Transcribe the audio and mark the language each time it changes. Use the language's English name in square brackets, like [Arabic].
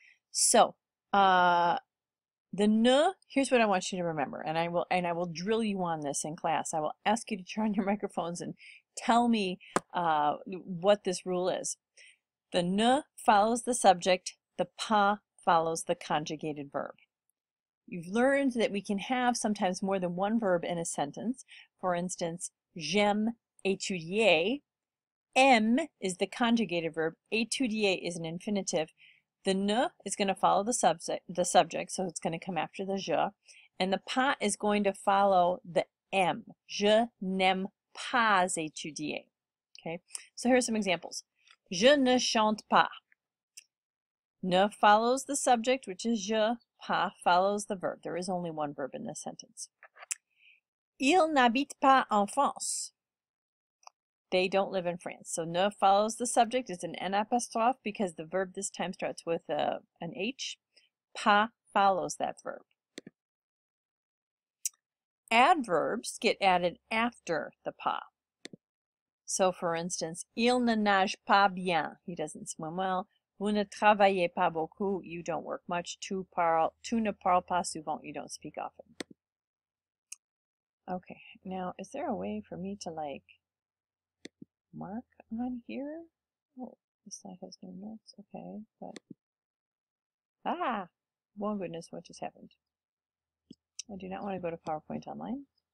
[English] So the ne, here's what I want you to remember, and I will drill you on this in class. I will ask you to turn on your microphones and tell me what this rule is. The ne follows the subject, the pas follows the conjugated verb. You've learned that we can have sometimes more than one verb in a sentence. For instance, [French] j'aime étudier. [English] Aime is the conjugated verb. Étudier is an infinitive. The ne is going to follow the subject, so it's going to come after the je. And the pas is going to follow the aime. [French] Je n'aime pas étudier. [English] Okay, so here are some examples. [French] Je ne chante pas. [English] Ne follows the subject, which is je. Pas follows the verb. There is only one verb in this sentence. [French] Ils n'habitent pas en France. [English] They don't live in France. So ne follows the subject. It's an N apostrophe because the verb this time starts with an H. Pas follows that verb. Adverbs get added after the pas. So for instance, [French] il ne nage pas bien. [English] He doesn't swim well. [French] Vous ne travaillez pas beaucoup. [English] You don't work much. [French] Tu ne parles pas souvent. [English] You don't speak often. Okay, now is there a way for me to like mark on here? Oh, this slide has no notes. Okay, but oh goodness, what just happened? I do not want to go to PowerPoint Online.